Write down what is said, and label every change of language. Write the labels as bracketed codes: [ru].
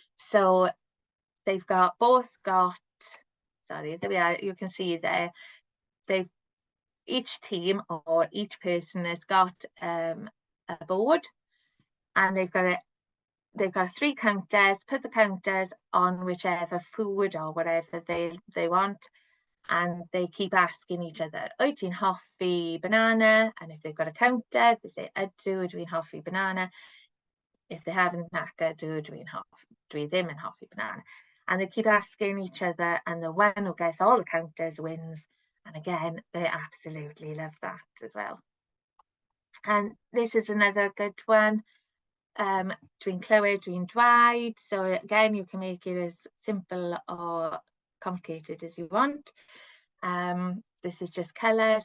[en] So they've both got, sorry, there we are, you can see there, each team or each person has got a board, and they've got 3 counters. Put the counters on whichever food or whatever they want, and they keep asking each other, [cy] wyt ti'n hoffi banana? [en] And if they've got a counter, they say, [cy] ydw, dwi'n hoffi banana. [en] If they haven't, [cy] nac ydw, dwi ddim yn hoffi banana. [en] And they keep asking each other, and the one who gets all the counters wins. And again, they absolutely love that as well. And this is another good one. [cy] Dwi'n clywed, dwi'n dweud. [en] So again, you can make it as simple or complicated as you want. This is just colour.